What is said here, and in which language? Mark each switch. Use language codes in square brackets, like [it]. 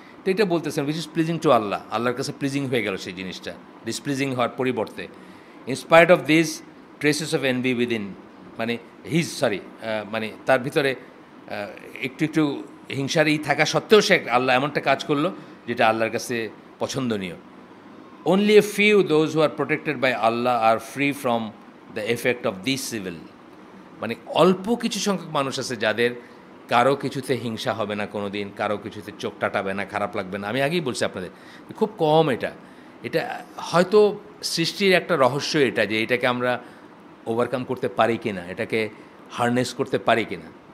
[bn] তো এটা বলতেছেন [en] which is pleasing to Allah, [bn] আল্লাহর কাছে প্লিজিং হয়ে গেল সেই জিনিসটা, ডিসপ্লিজিং হওয়ার পরিবর্তে। [en] inspired of this traces of envy within, [bn] মানে মানে তার ভিতরে একটু একটু হিংসার থাকা সত্ত্বেও সে আল্লাহ এমনটা কাজ করলো যেটা আল্লাহর কাছে পছন্দনীয়। [en] Only a few, those who are protected by Allah, are free from the effect of this evil. [bn] মানে অল্প কিছু সংখ্যক মানুষ আছে যাদের কারো কিছুতে হিংসা হবে না কোনো দিন, কারো কিছুতে চোখ টাটাবে না, খারাপ লাগবে না। আমি আগেই বলছি আপনাদের, খুব কম। এটা হয়তো সৃষ্টির একটা রহস্য, এটা যে এটাকে আমরা ওভারকাম করতে পারি কি না, এটাকে হারনেস করতে পারি কি না।